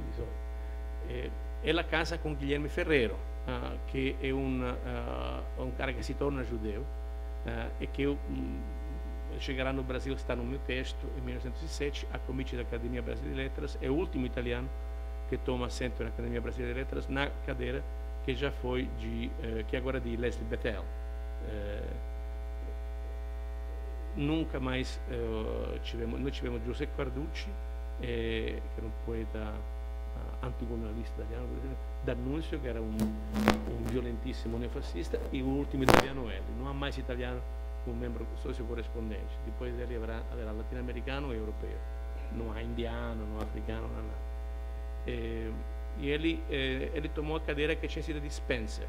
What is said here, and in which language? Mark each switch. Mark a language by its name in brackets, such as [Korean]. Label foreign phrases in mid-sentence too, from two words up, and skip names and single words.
[Portuguese] Ela casa com Guilherme Ferrero, que é um cara que se torna judeu, e que chegará no Brasil, está no meu texto, em 1907, a convite da Academia Brasileira de Letras, é o último italiano que toma assento na Academia Brasileira de Letras, na cadeira que já foi que agora é de Leslie Bethel. nunca mais nós tivemos José Carducci, que era um poeta anticolonialista italiano, D'Annunzio, que era um violentíssimo neofascista, e o último italiano ele. Não há mais italiano como membro sócio correspondente. Depois dele haverá latino-americano e europeu. Não há indiano, não há africano, não há nada. E ele tomou a cadeira que tinha sido de Spencer.